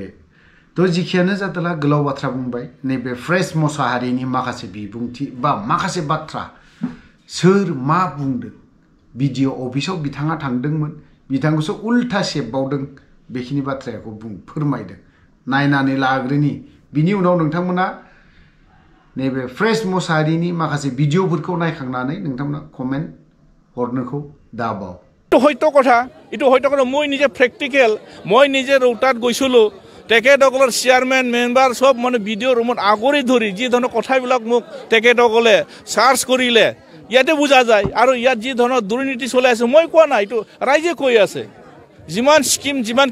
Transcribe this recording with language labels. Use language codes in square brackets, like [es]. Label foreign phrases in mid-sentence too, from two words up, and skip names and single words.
[brx] तो जिखियानो जादोला गोलाव बाथ्रा बुंबाय नैबे फ्रेश मोसाहारिनि माखासे बिबुंथि बा माखासे बाथ्रा सोर मा बुंदों [en] video office [brx] बिथाङा थांदोंमोन बिथांखौसो उल्था सेबबावदों बेखिनि बाथ्राखौ फोरमायदों नायनानै लाग्रोनि बिनि उनाव नोंथांमोना नैबे फ्रेश मोसाहारिनि माखासे भिडिअफोरखौ नायखांनानै नोंथांमोना कमेन्ट हरनोखौ दाबाव [as] এইটো হয়তো কথা মই নিজে প্ৰেক্টিকেল মই নিজে ৰৌতাত গৈছিলোঁ তেখেতসকলৰ [en] chairman member [as] সব মানে [en] video room [as] আগৰি ধৰি যি ধৰণৰ কথাবিলাক মোক তেখেতসকলে চাৰ্চ কৰিলে ইয়াতে বুজা যায় আৰু ইয়াত যি ধৰণৰ দুৰ্নীতি চলাই আছে মই কোৱা নাই এইটো ৰাইজে কৈ আছে যিমান স্কিম যিমান